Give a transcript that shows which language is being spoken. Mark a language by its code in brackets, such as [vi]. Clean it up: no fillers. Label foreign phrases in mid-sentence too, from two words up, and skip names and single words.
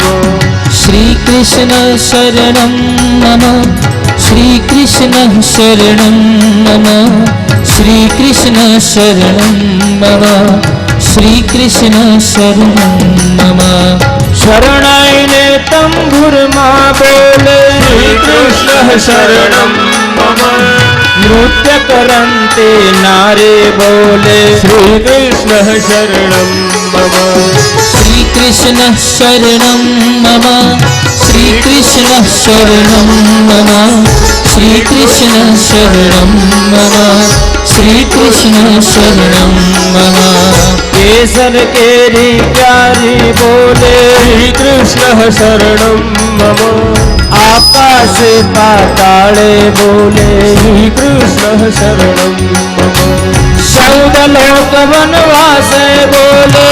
[sa] શ્રી કૃષ્ણ શરણમ મમ, શ્રી કૃષ્ણ શરણમ મમ, શ્રી કૃષ્ણ શરણમ મમ, શ્રી કૃષ્ણ શરણમ મમ. [gu] શરણાઈને તંબુરમાં બોલે, [sa] શ્રી કૃષ્ણ શરણમ મમ. [gu] નૃત્ય કરંતે નારે બોલે, [sa] શ્રી કૃષ્ણ શરણમ મમ. શ્રી कृष्ण शरणं मम श्री कृष्ण शरणं मम श्री कृष्ण शरणं मम श्री कृष्ण शरणं मम [gu] કેસર કેરી પ્યારી બોલે [sa] श्री कृष्ण शरणं मम [gu] આકાશ પાતાળે બોલે [sa] श्री कृष्ण शरणं मम [gu] શૌદલોક વનવાસ બોલે